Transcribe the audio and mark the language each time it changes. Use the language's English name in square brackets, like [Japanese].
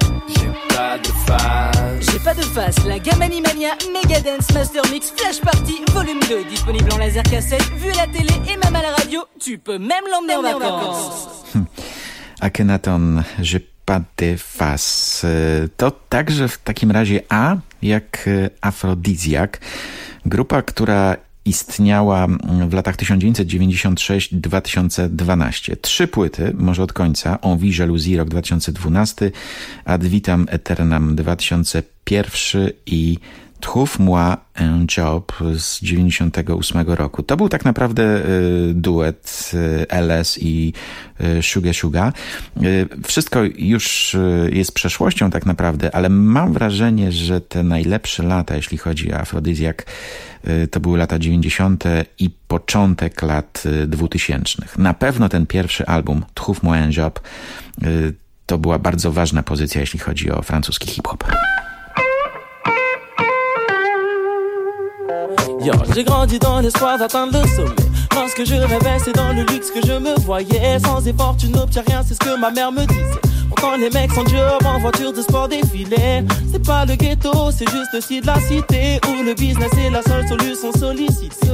[French] J'ai pas de face. J'ai pas de face, la Gamani Mania Megadance Master Mix Flash Party Volume 2. Disponible en laser cassette, vu à la télé et même à la radio. Tu peux même l'emmener en vacances. Akhenaton, j'ai pas de face. [Polish] To także w takim razie A, jak Afrodizjak. Grupa, która istniała w latach 1996-2012. Trzy płyty, może od końca. On vit jalousie, rok 2012. Ad vitam aeternam 2001. I Trouve-moi un job z 98 roku. To był tak naprawdę duet LS i Suga Suga. Wszystko już jest przeszłością tak naprawdę, ale mam wrażenie, że te najlepsze lata, jeśli chodzi o Afrodyzjak, to były lata 90. i początek lat 2000. Na pewno ten pierwszy album, Trouve-moi un job, to była bardzo ważna pozycja, jeśli chodzi o francuski hip-hop. [French] Yo, j'ai grandi dans l'espoir d'atteindre le sommet. Lorsque je rêvais, c'est dans le luxe que je me voyais. Sans effort, tu n'obtiens rien, c'est ce que ma mère me disait. Pourtant les mecs sont durs, en voiture de sport défilaient. C'est pas le ghetto, c'est juste le site de la cité, où le business est la seule solution sollicite.